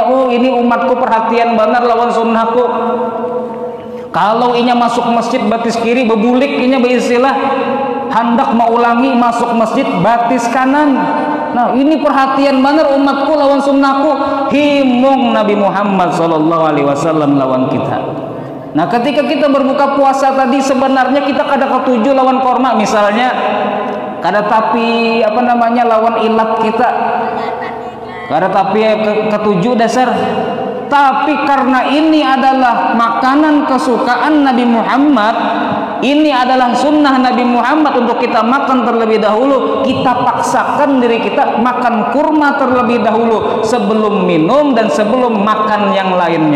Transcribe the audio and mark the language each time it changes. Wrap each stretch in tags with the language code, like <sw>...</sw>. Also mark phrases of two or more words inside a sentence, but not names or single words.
<bjn>Oh ini umatku perhatian benar lawan sunnahku. Kalau inya masuk masjid batis kiri, bebulik inya beristilah hendak mau ulangi masuk masjid batis kanan. Nah ini perhatian benar umatku lawan sunnahku. Himung Nabi Muhammad</bjn> <ar>صلى الله عليه وسلم</ar> <bjn>lawan kita. Nah ketika kita berbuka puasa tadi sebenarnya kita kada ketuju lawan korma misalnya, kada tapi lawan ilat kita.</bjn> <id>Kada tapi ketujuh dasar. Tapi karena ini adalah makanan kesukaan Nabi Muhammad, ini adalah sunnah Nabi Muhammad untuk kita makan terlebih dahulu, kita paksakan diri kita makan kurma terlebih dahulu sebelum minum dan sebelum makan yang lainnya.</id>